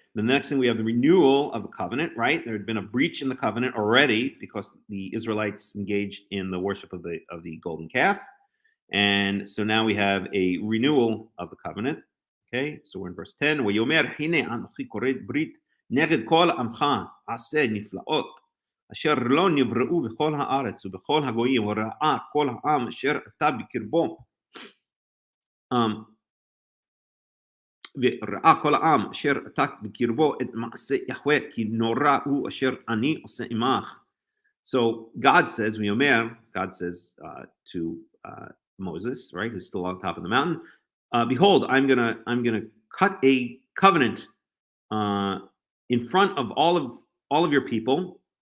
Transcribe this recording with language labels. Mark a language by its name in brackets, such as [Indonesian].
[English] The next thing, we have the renewal of the covenant, right? There had been a breach in the covenant already because the Israelites engaged in the worship of the golden calf. And so now we have a renewal of the covenant. Okay, so we're in verse 10. [Hebrew] ויאמר הנה אנוכי כורת ברית נגד כל עמך עשה נפלאות אשר לא נבראו בכל הארץ ובכל הגויים וראה כל העם אשר אתה בקרבו. וראה כל העם אשר אתה בקרבו את מעשה יהוה כי נורא הוא אשר אני עושה עמך. [English] So God says, God says to Moses, right, who's still on top of the mountain, behold, I'm gonna cut a covenant in front of all of your people.